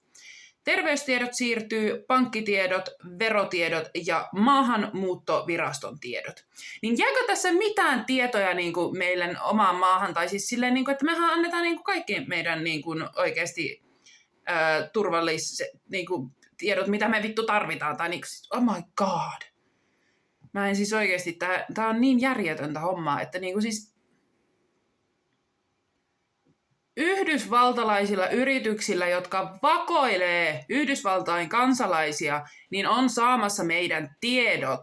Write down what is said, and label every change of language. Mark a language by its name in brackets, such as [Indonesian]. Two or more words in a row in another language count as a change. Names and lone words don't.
[Finnish] Terveystiedot siirtyy, pankkitiedot, verotiedot ja maahanmuuttoviraston tiedot. Niin jääkö tässä mitään tietoja niin kuin meidän omaan maahan, tai siis silleen, niin kuin, että mehän annetaan niin kuin kaikki meidän niin kuin oikeasti turvalliset niin kuin tiedot, mitä me vittu tarvitaan, tai niin kuin, [English] oh my god. [Finnish] Mä en siis oikeasti, tää on niin järjetöntä hommaa, että niin kuin siis yhdysvaltalaisilla yrityksillä, jotka vakoilee Yhdysvaltain kansalaisia, niin on saamassa meidän tiedot.